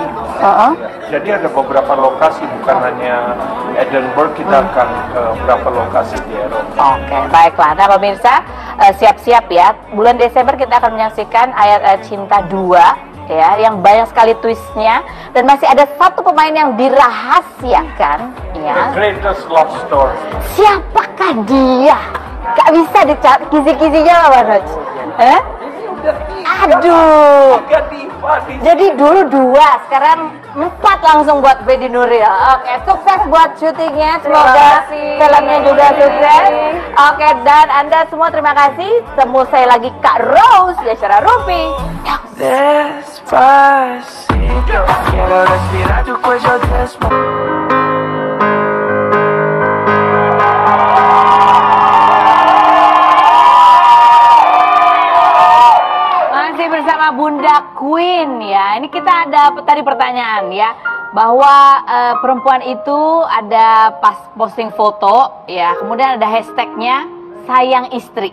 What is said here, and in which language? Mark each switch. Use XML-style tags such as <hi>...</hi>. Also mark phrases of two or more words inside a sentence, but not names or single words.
<id>Jadi ada beberapa lokasi, bukan hanya Edinburgh, kita akan ke beberapa lokasi di Eropa. Oke, baiklah. Nah pemirsa, siap-siap ya. Bulan Desember kita akan menyaksikan Ayat Cinta 2. Ya, yang banyak sekali twistnya, dan masih ada satu pemain yang dirahasiakan, ya.</id> <en>The greatest love story.</en> <id>Siapakah dia? Gak bisa dicari kisi-kisinya lah, Manoj. Aduh. Jadi dulu 2, sekarang 4 langsung buat Bedi Nuril. Oke, sukses buat syutingnya. Semoga filmnya juga sukses. Oke, dan Anda semua terima kasih. Temu saya lagi Kak Rose di acara Rumpi.</id> <es>Despacito, quiero respirar tu cuello despacito.</es> <id>Masih bersama Bunda Queen ya. Ini kita ada tadi pertanyaan ya, bahwa perempuan itu ada pas posting foto ya, kemudian ada hashtagnya sayang istri.</id>